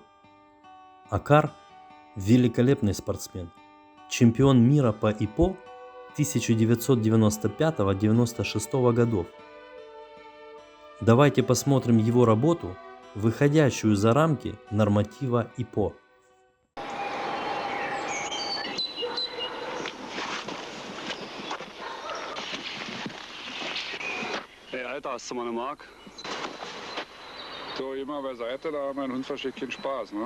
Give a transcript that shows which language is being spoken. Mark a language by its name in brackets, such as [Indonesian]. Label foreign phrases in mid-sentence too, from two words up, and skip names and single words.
[Russian] Акар – великолепный спортсмен, чемпион мира по ИПО 1995-96 годов. Давайте посмотрим его работу, выходящую за рамки норматива ИПО. [German] Hey Alter, hast du mal eine Mark? So, immer beiseite, da mein Hund versteht keinen Spaß, ne?